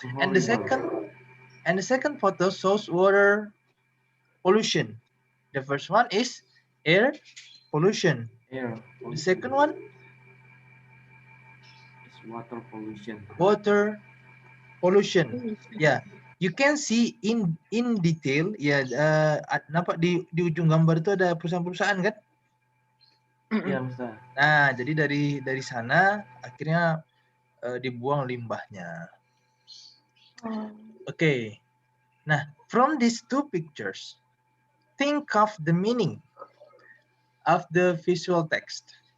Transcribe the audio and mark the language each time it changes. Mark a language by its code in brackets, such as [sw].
[en] And the second photo shows water pollution. The first one is air pollution. The second one is water pollution. Water pollution. Yeah, you can see in detail. [id] Ya, nampak di ujung gambar itu ada perusahaan-perusahaan kan? Iya, Mister. Nah, jadi dari sana akhirnya dibuang limbahnya. [en] Okay. Nah, from these two pictures, think of the meaning of the visual text.